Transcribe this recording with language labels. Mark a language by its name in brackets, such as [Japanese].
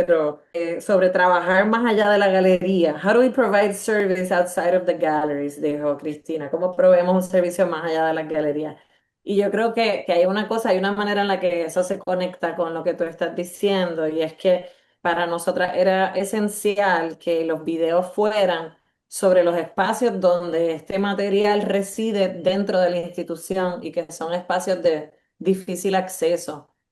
[Spanish] Pero sobre trabajar más allá de la galería. [English] How do we provide service outside of the galleries? [Spanish] Dijo Cristina. ¿Cómo proveemos un servicio más allá de las galerías? Y yo creo que hay una cosa, hay una manera en la que eso se conecta con lo que tú estás diciendo, y es que para nosotras era esencial que los videos fueran sobre los espacios donde este material reside dentro de la institución y que son espacios de difícil acceso.